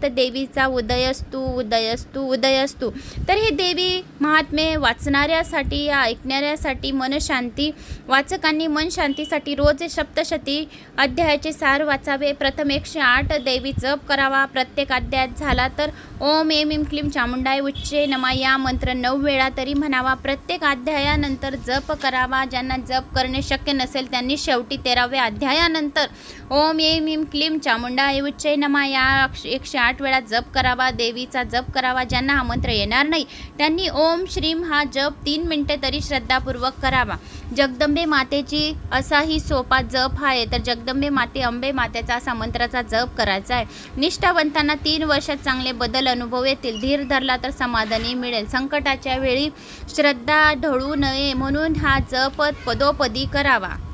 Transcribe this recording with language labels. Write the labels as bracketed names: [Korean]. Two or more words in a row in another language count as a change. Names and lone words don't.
[Marathi] तर देवीचा [Sanskrit] उदयस्तु उदयस्तु उदयस्तु. [Marathi] तर हे देवी महात्म्य वाचणाऱ्यासाठी या ऐकणाऱ्यासाठी मनशांती, वाचकांनी मन शांतीसाठी रोज सप्तशती अध्यायाचे सार वाचावे. प्रथम 108 देवी जप करावा. प्रत्येक अध्यायात झाला तर [Sanskrit] ओम ऐं ह्रीं क्लीं चामुंडाय उच्चे नमः [Marathi] या मंत्र 9 वेळा तरी म्हणावा। प्रत्येक अध्यायानंतर जप करावा। ज्यांना जप करणे शक्य नसेल त्यांनी शेवटी 13व्या अध्यायानंतर [Sanskrit] ओम ऐं ह्रीं क्लीं चामुंडाय उच्चे नमः [Marathi] या 108 वेळा जप करावा। देवीचा जप करावा। ज्यांना हा मंत्र येणार नाही त्यांनी [Sanskrit] ओम श्रीं [Marathi] हा जप 3 मिनिटे तरी श्रद्धापूर्वक करावा। जगदंबे मातेची असाही सोपा जप आहे, तर जगदंबे माते अंबे मातेचा असा मंत्राचा जप करायचा आहे। निष्ठावंतांना 3 वर्षात चांगले बदल अनुभव येतील। धीर धरला तर समाधानी मिळेल। संकटाच्या वेळी श्रद्धा ढळू नये म्हणून हा जप पदोपदी करावा।